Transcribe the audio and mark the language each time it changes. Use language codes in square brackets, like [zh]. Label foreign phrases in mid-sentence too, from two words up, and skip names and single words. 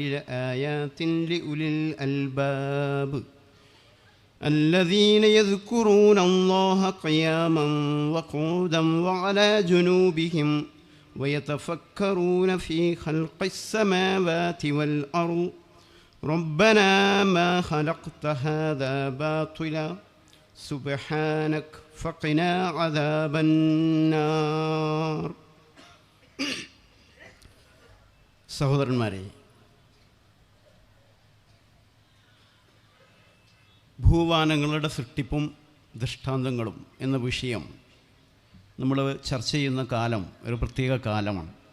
[ar] لآيات لأولي الألباب الذين يذكرون الله قياما وقعودا وعلى جنوبهم ويتفكرون في خلق السماوات والأرض ربنا ما خلقت هذا باطلا سبحانك فقنا عذاب النار. [ml] സഹോദരന്മാരെ, ഭൂവാനങ്ങളുടെ സൃഷ്ടിപ്പും ദൃഷ്ടാന്തങ്ങളും എന്ന വിഷയം നമ്മൾ ചർച്ച ചെയ്യുന്ന കാലം ഒരു പ്രത്യേക കാലമാണ്.